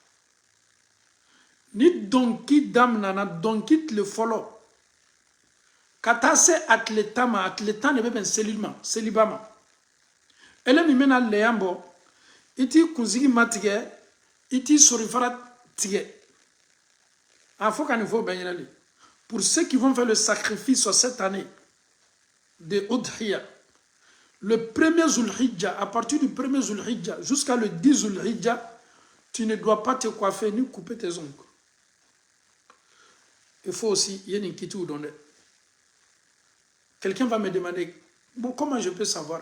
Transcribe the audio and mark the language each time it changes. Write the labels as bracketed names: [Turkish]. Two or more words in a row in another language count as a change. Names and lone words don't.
[Bambara] ni donki daminana donki tile fɔlɔ ka taa se a tile 10 de bɛ bɛn seliba ma ele min bɛna leyan bɔ i t'i kunsigi matigɛ i t'i sorifara tigɛ a fɔ ka nin fɔ bɛɛ ɲɛna de [French] pour ceux qui vont faire le sacrifice cette année de Udhiya le 1er Zulhijja à partir du 1er Zulhijja jusqu'à le 10 Zulhijja tu ne dois pas te coiffer ni couper tes ongles il faut aussi il y a une inquiétude dans le quelqu'un va me demander, bon, comment je peux savoir?